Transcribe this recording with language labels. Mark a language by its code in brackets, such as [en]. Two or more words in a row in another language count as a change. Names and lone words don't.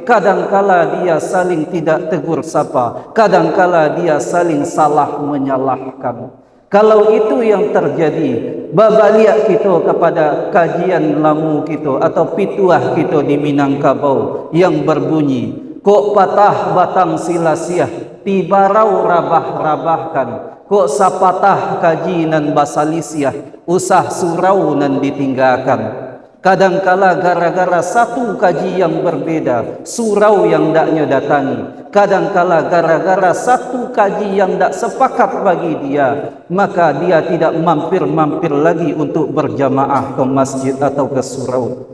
[id] Kadangkala dia saling tidak tegur sapa, kadangkala dia saling salah menyalahkan. Kalau itu yang terjadi, babaliak kita kepada kajian lamu kita atau pituah kita di Minangkabau yang berbunyi, [min] kok patah batang silasiah, tibarau rabah-rabahkan. Kok sapatah kaji nan basalisiah, usah surau nan ditinggalkan. [id] Kadangkala gara-gara satu kaji yang berbeda, surau yang daknya datangi. Kadangkala gara-gara satu kaji yang tak sepakat bagi dia, maka dia tidak mampir-mampir lagi untuk berjamaah ke masjid atau ke surau.